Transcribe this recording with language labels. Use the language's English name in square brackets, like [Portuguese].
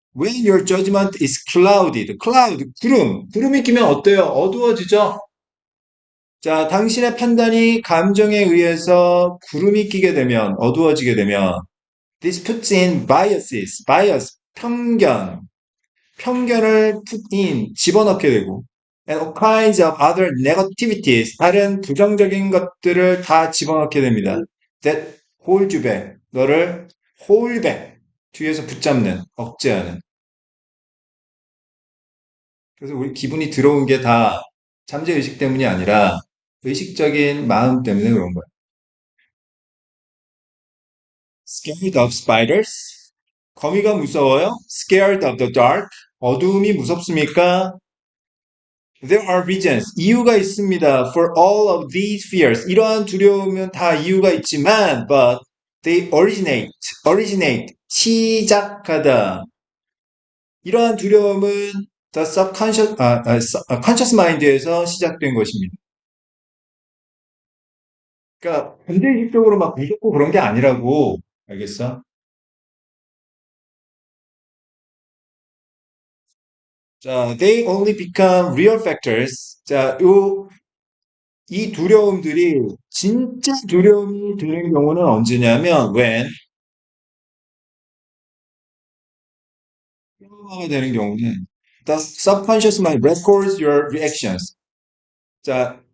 [English] When your judgment is clouded. [Korean] cloud, 구름. 구름이 끼면 어때요? 어두워지죠? 자, 당신의 판단이 감정에 의해서 구름이 끼게 되면, 어두워지게 되면, [English] this puts in biases, [Korean] bias, 편견을 put in, 집어넣게 되고, [English] and all kinds of other negativities, [Korean] 다른 부정적인 것들을 다 집어넣게 됩니다. [English] that hold you back, 너를 hold back, [Korean] 뒤에서 붙잡는, 억제하는. 그래서 우리 기분이 들어온 게 다 잠재의식 때문이 아니라 의식적인 마음 때문에 그런 거예요. [English] Scared of spiders? [Korean] 거미가 무서워요? [English] Scared of the dark? [Korean] 어두움이 무섭습니까? [English] There are reasons. [Korean] 이유가 있습니다. [English] For all of these fears. [Korean] 이러한 두려움은 다 이유가 있지만, [English] but they originate, [Korean] 시작하다. 이러한 두려움은 the conscious mind에서 시작된 것입니다. 그러니까 반대식적으로 막 무섭고 그런 게 아니라고. 알겠어? [English] 자, they only become real factors. [Korean] 자, 이 두려움들이 진짜 두려움이 드는 경우는 언제냐면 when 트라우마가 되는 경우는 [English] the subconscious mind records your reactions. [Korean] 자,